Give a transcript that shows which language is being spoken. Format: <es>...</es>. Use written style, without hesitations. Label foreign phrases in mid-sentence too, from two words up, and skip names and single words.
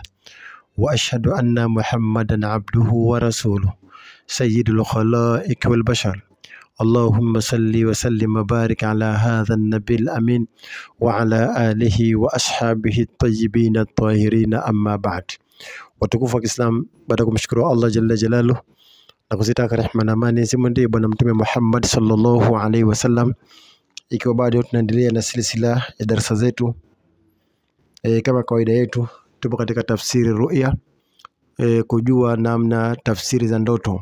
<ar>وأشهد أن محمدا عبده ورسوله. سيد الخلائق والبشر. اللهم صل وسلم وبارك على هذا النبي الأمين وعلى آله وأصحابه الطيبين الطاهرين، أما بعد.</ar> <sw>Watukufu wa Kiislam, baada kumshukuru Allah</sw> <ar>جل جلاله</ar> <sw>na kuzitaka rehema na amani zimwendee bwana mtume Muhammad</sw> <ar>صلى الله عليه وسلم,</ar> <sw>ikiwa bado tunaendelea na silsila ya darasa zetu. Kama kawaida yetu tupo katika tafsiri ru'ya, kujua namna tafsiri za ndoto.</sw>